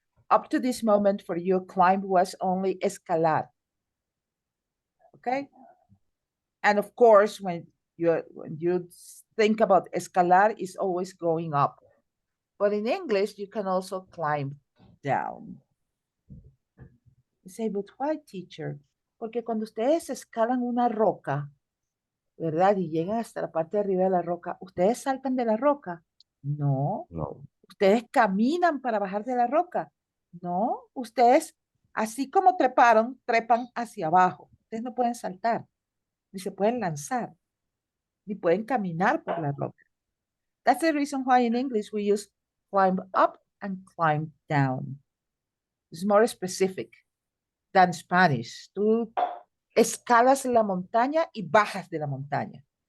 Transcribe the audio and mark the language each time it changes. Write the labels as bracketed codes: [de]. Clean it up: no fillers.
[en] Up to this moment for you, climb was only escalar. Okay? And of course, when you think about escalar, it's always going up. But in English, you can also climb down. You say, but why, teacher? [es] Porque cuando ustedes escalan una roca, ¿verdad? Y llegan hasta la parte de arriba de la roca, ¿ustedes saltan de la roca? No. No. ¿Ustedes caminan para bajar de la roca? No. Ustedes, así como treparon, trepan hacia abajo. Ustedes no pueden saltar, ni se pueden lanzar, ni pueden caminar por la roca. [en] That's the reason why in English we use climb up and climb down. It's more specific than Spanish. [es] Tú escalas la montaña y bajas de la montaña.